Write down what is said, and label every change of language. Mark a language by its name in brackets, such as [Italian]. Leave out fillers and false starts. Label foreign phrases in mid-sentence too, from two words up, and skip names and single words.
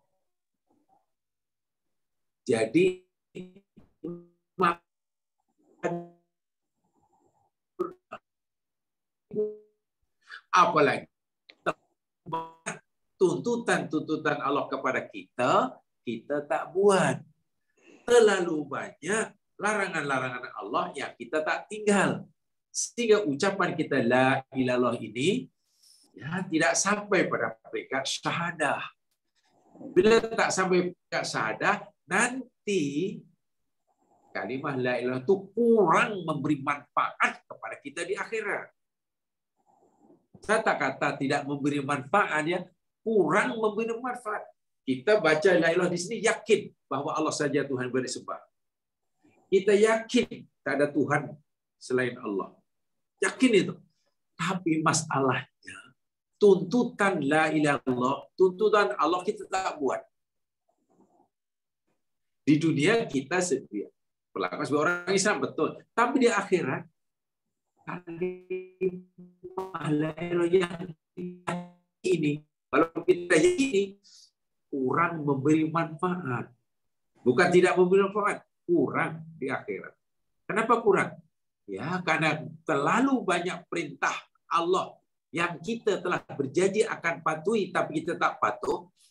[Malay] Jadi apalagi tuntutan Allah kepada kita, kita tak buat. Terlalu banyak larangan-larangan Allah yang kita tak tinggal. Sehingga ucapan kita [Arabic] لا إله إلا الله [Malay] ini ya tidak sampai pada peringkat syahadah. Bila tak sampai peringkat syahadah, nanti kalimah [Arabic] لا إله إلا الله [Malay] itu kurang memberi manfaat kepada kita di akhirat. Saya tak kata tidak memberi manfaat, ya, kurang memberi manfaat. Kita baca [Arabic] لا إله إلا الله [Malay] di sini yakin bahwa Allah saja Tuhan beri sembah. Kita yakin tak ada Tuhan selain Allah. Yakin itu. Tapi masalahnya tuntutan [Arabic] لا إله إلا الله, [Malay] tuntutan Allah kita tak buat. Di dunia kita sedia berlaku sebagai orang Islam, betul. Tapi di akhirat kalimah [Arabic] لا إله [Malay] ini, kalau kita ini kurang memberi manfaat. Bukan tidak memberi manfaat, kurang di akhirat. Kenapa kurang? Ya, karena terlalu banyak perintah Allah yang kita telah berjanji akan patuhi, tapi kita tak patuh.